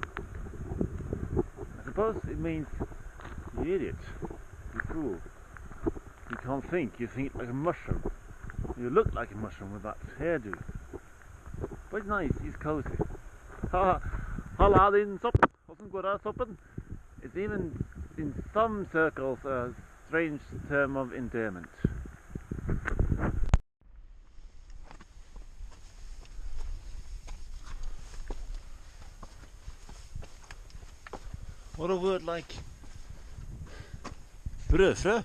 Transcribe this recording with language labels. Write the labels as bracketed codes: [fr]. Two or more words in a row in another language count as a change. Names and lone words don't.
[en] I suppose it means you idiot, you fool. can't think. You think like a mushroom. You look like a mushroom with that hairdo. But it's nice, it's cozy. [no] Halla din sopp! Hvordan går det, soppen? [en] It's even in some circles a strange term of endearment. What a word like brødfrø.